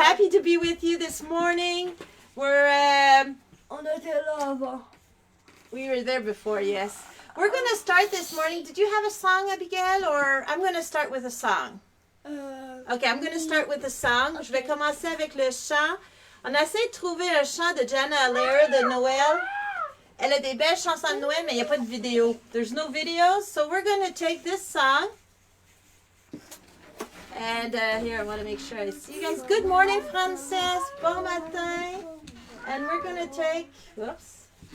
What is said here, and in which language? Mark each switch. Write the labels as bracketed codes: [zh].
[en] happy to be with you this morning. [fr] On était là avant. [en] We were there before, yes. We're going to start this morning. Did you have a song, Abigail, or I'm going to start with a song? Okay, I'm going to start with a song. [fr] Je vais commencer avec le chant. On a essayé de trouver un chant de Jana Allaire de Noël. Elle a des belles chansons de Noël, mais il n'y a pas de vidéo. [en] There's no videos, so we're going to take this song. And here, I want to make sure I see you guys. Good morning, Frances. [fr] Bon matin. [en] And we're going to take, whoops.